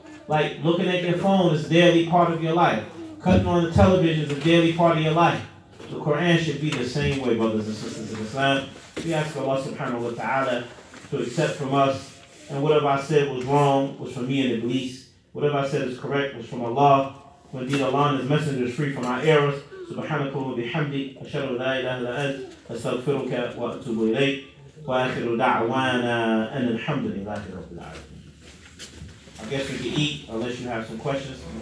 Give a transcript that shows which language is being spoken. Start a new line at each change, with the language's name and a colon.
English: Like looking at your phone is a daily part of your life. Cutting on the television is a daily part of your life. The Quran should be the same way, brothers and sisters in Islam. We ask Allah
Arabic: subhanahu wa ta'ala
English: to accept from us. And whatever I said was wrong was from me and Iblis. Whatever I said is correct was from Allah. When indeed Allah and His Messenger is free from our errors.
Arabic: سبحانك وبحمدك أشهد أن لا إله إلا أنت أستغفرك وأتوب إليك وآخر دعوانا أن الحمد لله رب العالمين.
English: I guess we can eat unless you have some questions.